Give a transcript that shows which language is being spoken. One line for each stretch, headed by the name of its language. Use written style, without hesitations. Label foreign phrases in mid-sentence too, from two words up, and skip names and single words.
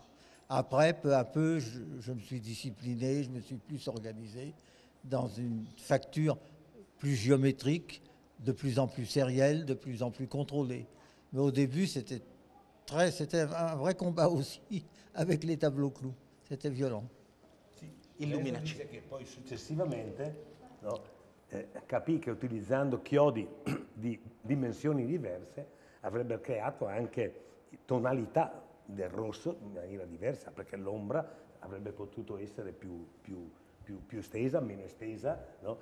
French: Après, peu à peu, je me suis discipliné, je me suis plus organisé dans une facture plus géométrique, de plus en plus sérielle, de plus en plus contrôlée. Mais au début, c'était un vrai combat aussi avec les tableaux clous. C'était violent.
Italian: Illuminaci. Dice che poi successivamente, no, capì che utilizzando chiodi di dimensioni diverse avrebbe creato anche tonalità del rosso in maniera diversa, perché l'ombra avrebbe potuto essere più estesa, meno estesa, no?